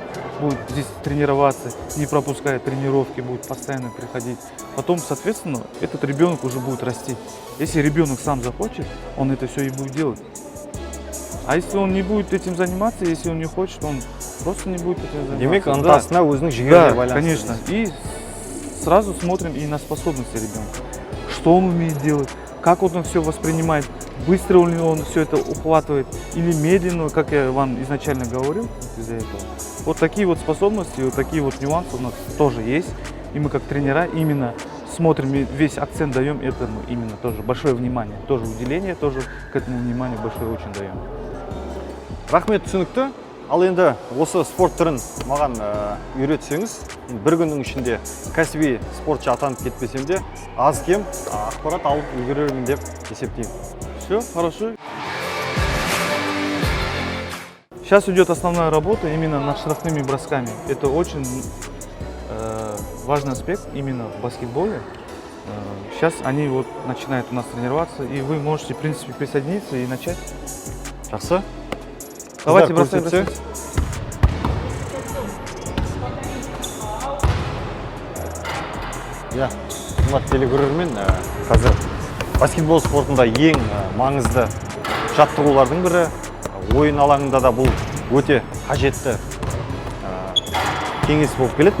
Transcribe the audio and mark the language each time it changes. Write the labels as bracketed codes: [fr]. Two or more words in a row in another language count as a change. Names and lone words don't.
[ru] Будет здесь тренироваться, не пропуская тренировки, будет постоянно приходить. Потом, соответственно, этот ребенок уже будет расти. Если ребенок сам захочет, он это все и будет делать. А если он не будет этим заниматься, если он не хочет, он просто не будет этим заниматься. [kk] Демек, [ru] Да. [kk] ынтасына өзінің жігеріне [ru] Да, [kk] байланысты. [ru] конечно. И сразу смотрим и на способности ребенка. Что он умеет делать, как он все воспринимает, быстро ли он все это ухватывает или медленно, как я вам изначально говорил из-за этого. Вот такие вот способности, вот такие вот нюансы у нас тоже есть. И мы как тренера именно смотрим, и весь акцент даем этому именно тоже. Большое внимание, тоже уделение, тоже к этому вниманию большое очень даем. [kk] Рахмет түсінікті. Ал енді осы спорт түрін маған үйретсеңіз, бір күннің ішінде кәсіби спортшы атанып кетпесем де, аз кем ақпарат алып үлгерермін деп есептеймін. [ru] Все, хорошо. Сейчас идет основная работа именно над штрафными бросками. Это очень важный аспект именно в баскетболе. Сейчас они вот начинают у нас тренироваться, и вы можете, в принципе, присоединиться и начать. [kk] Жақсы. [ru] Давайте [kk] Қыздар, [ru] бросаем. [kk] көрсетсе. Иә, қымбатты телекөрермен, қазір баскетбол спортында ең маңызды жаттығулардың бірі, ойын алаңында да бұл өте қажетті кеңес болып келеді.